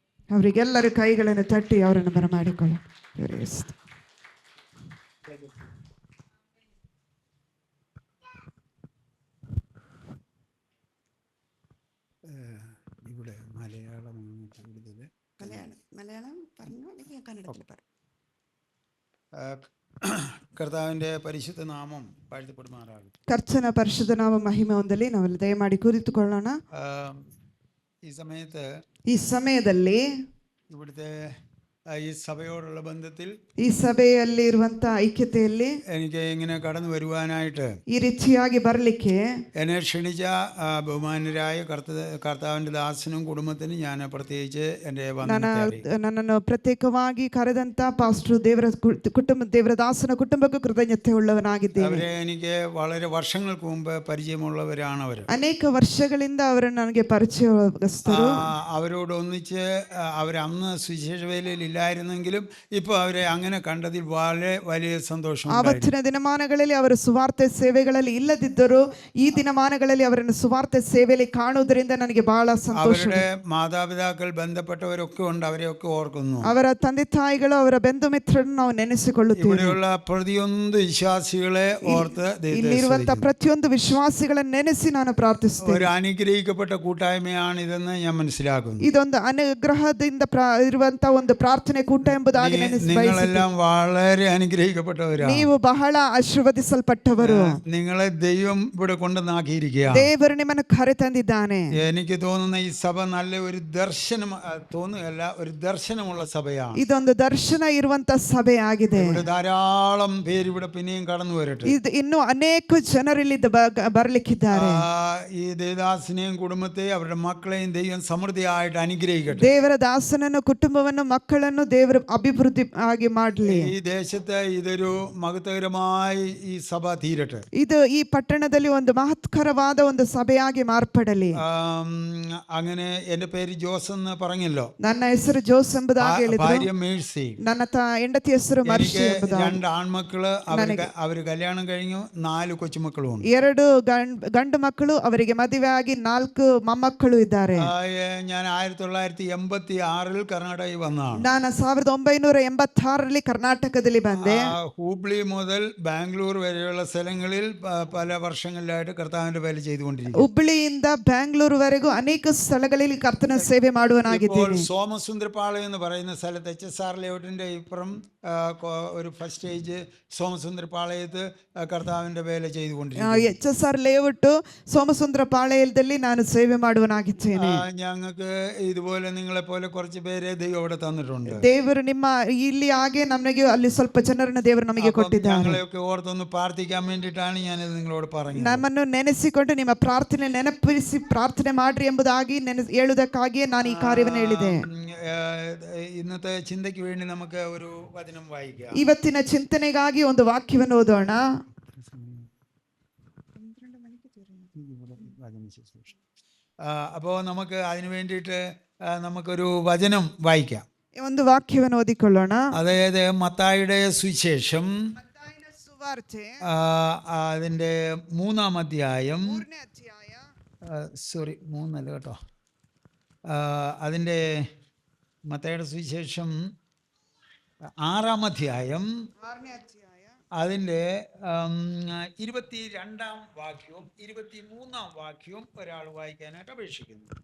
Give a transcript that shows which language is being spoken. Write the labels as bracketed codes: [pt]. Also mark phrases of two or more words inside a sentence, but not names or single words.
[kn] ಅವರಿಗೆಲ್ಲರೂ ಕೈಗಳನ್ನು ತಟ್ಟಿ ಅವರನ್ನು ಬರಮಾಡಿಕೊಳ್ಳ. [ml] ഇവിടെ മലയാളം കൂടുതൽ മലയാളം പറഞ്ഞു കന്നഡത്തിൽ പറ. കർത്താവിൻ്റെ പരിശുദ്ധ നാമം വാഴ്ത്തപ്പെടുമാറാകും. [kn] ಕರ್ತನ ಪರಿಶುದ್ಧ ನಾಮ ಮಹಿಮೆ ಹೊಂದಲಿ. ನಾವೆಲ್ಲ ದಯಮಾಡಿ ಕುರಿತುಕೊಳ್ಳೋಣ. ಈ ಸಮಯದಲ್ಲಿ [ml] ഇവിടുത്തെ ഈ സഭയോടുള്ള ബന്ധത്തിൽ [kn] ഈ സഭಯಲ್ಲಿ ಇರುವಂತ ಐಕ್ಯತೆಯಲ್ಲಿ [ml] എനിക്ക് ഇങ്ങനെ കടന്നു വരുവാനായിട്ട് [kn] ಈ ರೀತಿಯಾಗಿ ಬರಲಿಕ್ಕೆ [ml] എന്നെ ക്ഷണിച്ച ബഹുമാനരായ കർത്താവിൻ്റെ ദാസനും കുടുംബത്തിനും ഞാൻ പ്രത്യേകിച്ച് എൻ്റെ [kn] ನನ್ನನ್ನು ಪ್ರತ್ಯೇಕವಾಗಿ ಕರೆದಂತ ಪಾಸ್ಟರ್ ದೇವರ ದಾಸನ ಕುಟುಂಬಕ್ಕೂ ಕೃತಜ್ಞತೆ ಉಳ್ಳವನಾಗಿದ್ದೇನೆ. [ml] അവരെ എനിക്ക് വളരെ വർഷങ്ങൾക്ക് മുമ്പ് പരിചയമുള്ളവരാണ്. അവർ [kn] ಅನೇಕ ವರ್ಷಗಳಿಂದ ಅವರು ನನಗೆ ಪರಿಚಯಸ್ಥರು. [ml] അവരോട് ഒന്നിച്ച് അവരന്ന് സുവിശേഷ വേലയിൽ ഇല്ലായിരുന്നെങ്കിലും ഇപ്പോൾ അവരെ അങ്ങനെ കണ്ടതിൽ വളരെ വലിയ സന്തോഷം. [kn] ಆವತ್ತಿನ ದಿನಮಾನಗಳಲ್ಲಿ ಅವರು ಸುವಾರ್ತೆ ಸೇವೆಗಳಲ್ಲಿ ಇಲ್ಲದಿದ್ದರು ಈ ದಿನಮಾನಗಳಲ್ಲಿ ಅವರನ್ನು ಸುವಾರ್ತೆ ಸೇವೆಯಲ್ಲಿ ಕಾಣುವುದರಿಂದ ನನಗೆ ಬಹಳ ಸಂತೋಷ. [ml] അവരുടെ മാതാപിതാക്കൾ ബന്ധപ്പെട്ടവരൊക്കെ ഉണ്ട്, അവരെയൊക്കെ ഓർക്കുന്നു. [kn] ಅವರ ತಂದೆ ತಾಯಿಗಳು ಅವರ ಬಂಧು ಮಿತ್ರರನ್ನು ನಾವು ನೆನೆಸಿಕೊಳ್ಳುತ್ತೇವೆ. [ml] ഇവിടെയുള്ള പ്രതിയൊಂದು വിശ്വാസികളെ ഓർത്ത് [kn] ಇಲ್ಲಿರುವಂತಹ ಪ್ರತಿಯೊಂದು ವಿಶ್ವಾಸಿಗಳನ್ನು ನೆನೆಸಿ ನಾನು ಪ್ರಾರ್ಥಿಸುತ್ತೇನೆ. [ml] ഒരു അനുഗ്രഹിക്കപ്പെട്ട കൂട്ടായ്മയാണ് ഇതെന്ന് ഞാൻ മനസ്സിലാക്കുന്നു. [kn] ಇದೊಂದು ಅನುಗ್ರಹದಿಂದ ಇರುವಂತಹ ಒಂದು ಪ್ರಾರ್ಥನೆ ಕೂಟ ಎಂಬುದಾಗಿ [ml] നിങ്ങളെല്ലാം വളരെ അനുഗ്രഹിക്കപ്പെട്ടവരാണ്. [kn] ನೀವು ಬಹಳ ಆಶೀರ್ವದಿಸಲ್ಪಟ್ಟವರು. [ml] നിങ്ങളെ ദൈവം ഇവിടെ കൊണ്ടുവന്നാക്കിയിരിക്കുകയാണ്. [kn] ದೇವರು ನಿಮ್ಮನ್ನು ಕರೆ ತಂದಿದ್ದಾನೆ. [ml] എനിക്ക് തോന്നുന്ന ഈ സഭ നല്ല ഒരു ദർശനം തോന്നുകയല്ല, ഒരു ദർശനമുള്ള സഭയാണ്. [kn] ಇದೊಂದು ದರ್ಶನ ಇರುವಂತ ಸಭೆ ಆಗಿದೆ. [ml] ഇവിടെ ധാരാളം പേര് ഇവിടെ പിന്നെയും കടന്നു വരട്ടെ. [kn] ಇನ್ನು ಅನೇಕ ಜನರು ಇಲ್ಲಿ ಬರಲಿಕ್ಕಿದ್ದಾರೆ. [ml] ഈ ദേവദാസനെയും കുടുംബത്തെയും അവരുടെ മക്കളെയും ദൈവം സമൃദ്ധിയായിട്ട് അനുഗ്രഹിക്കട്ടെ. [kn] ದೇವರ ದಾಸನನ್ನು ಕುಟುಂಬವನ್ನು ಮಕ್ಕಳನ್ನು ದೇವರು ಅಭಿವೃದ್ಧಿ ಆಗಿ ಮಾಡಲಿ. [ml] ഈ ദേശത്ത് ഇതൊരു മഹത്വകരമായി ഈ സഭ തീരട്ടെ. [kn] ಇದು ಈ ಪಟ್ಟಣದಲ್ಲಿ ಒಂದು ಮಹತ್ಕರವಾದ ಒಂದು ಸಭೆಯಾಗಿ ಮಾರ್ಪಡಲಿ. [ml] അങ്ങനെ എൻ്റെ പേര് ജോസ് എന്ന് പറഞ്ഞല്ലോ. [kn] ನನ್ನ ಹೆಸರು ಜೋಸ್ ಎಂಬುದಾಗಿ ಹೇಳಿದ್ರು. [ml] ഭാര്യ മേഴ്സി. [kn] ನನ್ನ ಹೆಂಡತಿ ಹೆಸರು ಮರ್ಷಿ ಎಂಬುದಾಗಿ. [ml] 2 ആൺമക്കള്, അവര് കല്യാണം കഴിഞ്ഞു, 4 കൊച്ചുമക്കളും ഉണ്ട്. [kn] 2 ಗಂಡು ಮಕ್ಕಳು, ಅವರಿಗೆ ಮದುವೆ ಆಗಿ 4 ಮೊಮ್ಮಕ್ಕಳು ಇದ್ದಾರೆ. [ml] ഞാൻ 1986 കർണാടകയിൽ വന്നതാണ്. [kn] ನಾನು 1986 ಕರ್ನಾಟಕದಲ್ಲಿ ಬಂದೆ. [ml] ഹൂബ്ലി മുതൽ ബാംഗ്ലൂർ വരെയുള്ള സ്ഥലങ്ങളിൽ പല വർഷങ്ങളിലായിട്ട് കർത്താവിന്റെ വേല ചെയ്തുകൊണ്ടിരിക്കുന്നു. [kn] ಹುಬ್ಬಳ್ಳಿಯಿಂದ ಬ್ಯಾಂಗ್ಳೂರು ವರೆಗೂ ಅನೇಕ ಸ್ಥಳಗಳಲ್ಲಿ ಕರ್ತನ ಸೇವೆ ಮಾಡುವನಾಗಿದ್ದೇನೆ. [ml] സോമസുന്ദരപാളയം എന്ന് പറയുന്ന സ്ഥലത്ത് HSR ലേഔട്ടിന്റെ ഇപ്പുറം ഒരു ഫസ്റ്റ് സ്റ്റേജ് സോമസുന്ദരപാളയത്ത് കർത്താവിന്റെ വേല ചെയ്തുകൊണ്ടിരിക്കുന്നു. [kn] HSR ಲೇಔಟ್ ಸೋಮಸುಂದರಪಾಳ್ಯದಲ್ಲಿ ನಾನು ಸೇವೆ ಮಾಡುವನಾಗಿದ್ದೇನೆ. [ml] ഞങ്ങൾക്ക് ഇതുപോലെ നിങ്ങളെ പോലെ കുറച്ച് പേരെ ദൈവം അവിടെ തന്നിട്ടുണ്ട്. [kn] ದೇವರು ನಿಮ್ಮ ಇಲ್ಲಿ ಹಾಗೆ ನಮಗೆ ಅಲ್ಲಿ ಸ್ವಲ್ಪ ಜನರನ್ನು ದೇವರು ನಮಗೆ ಕೊಟ್ಟಿದ್ದಾರೆ. [ml] ഞങ്ങളെയൊക്കെ ഓർത്തൊന്ന് പ്രാർത്ഥിക്കാൻ വേണ്ടിയിട്ടാണ് ഞാനിത് നിങ്ങളോട് പറഞ്ഞത്. [kn] ನಮ್ಮನ್ನು ನೆನೆಸಿಕೊಂಡು ನಿಮ್ಮ ಪ್ರಾರ್ಥನೆ ನೆನಪಿಸಿ ಪ್ರಾರ್ಥನೆ ಮಾಡ್ರಿ ಎಂಬುದಾಗಿ ಹೇಳುವುದಕ್ಕಾಗಿಯೇ ನಾನು ಈ ಕಾರ್ಯವನ್ನು ಹೇಳಿದೆ. [ml] ഇന്നത്തെ ചിന്തയ്ക്ക് വേണ്ടി നമുക്ക് ഒരു വചനം വായിക്കാം. [kn] ಇವತ್ತಿನ ಚಿಂತನೆಗಾಗಿ ಒಂದು ವಾಕ್ಯವನ್ನು ಓದೋಣ. [ml] അപ്പോൾ നമുക്ക് അതിനു വേണ്ടിയിട്ട് നമുക്കൊരു വചനം വായിക്കാം. [kn] ಒಂದು ವಾಕ್ಯವನ್ನು ಓದಿಕೊಳ್ಳೋಣ. [ml] അതായത് മത്തായിയുടെ സുവിശേഷം അതിൻ്റെ 3-ാം അധ്യായം, സോറി 3 കേട്ടോ, അതിൻ്റെ മത്തായിയുടെ സുവിശേഷം 6-ാം അധ്യായം അതിൻ്റെ 22-ാം വാക്യവും 23-ാം വാക്യവും ഒരാൾ വായിക്കാനായിട്ട് അപേക്ഷിക്കുന്നു.